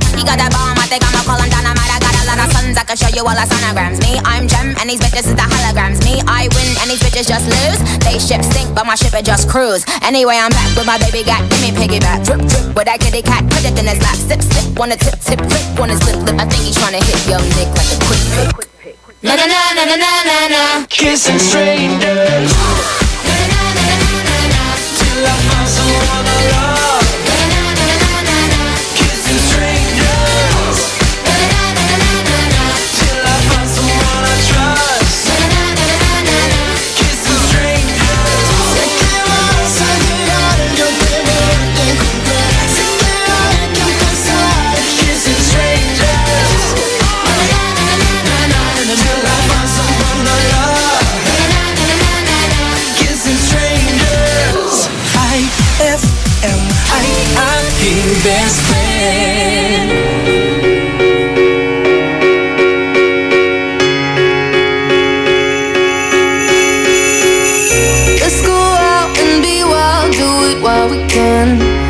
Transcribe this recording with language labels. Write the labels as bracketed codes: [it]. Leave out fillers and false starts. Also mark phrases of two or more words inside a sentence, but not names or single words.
[en] He got that bomb, I think I'ma call him dynamite. I got a lot of sons, I can show you all the sonograms. Me, I'm Gem, and these bitches is the holograms. Me, I win, and these bitches just lose. They ship sink, but my ship it just cruise. Anyway, I'm back with my baby gat, give me piggyback. Drip, drip, with that kitty cat, put it in his lap. Sip, sip, wanna tip, tip, flip, wanna slip, lip. I think he's tryna hit your dick like a quick pick. Na na na na na na na na. Kissing strangers. Na na na na na na na. Till I find someone I love. Na na na na na na. Kissing strangers. Na na na na na na. Till I find someone I trust. Na na na na na na. Kissing strangers. [es] Se quemas a llegar, yo te voy a encontrar. Se quedan en pasar. [en] Kissing strangers. Na na na na na na. Till I find someone I love. Na na na na na na. Kissing strangers. IFMIIP best friend. Let's go out and be wild, do it while we can.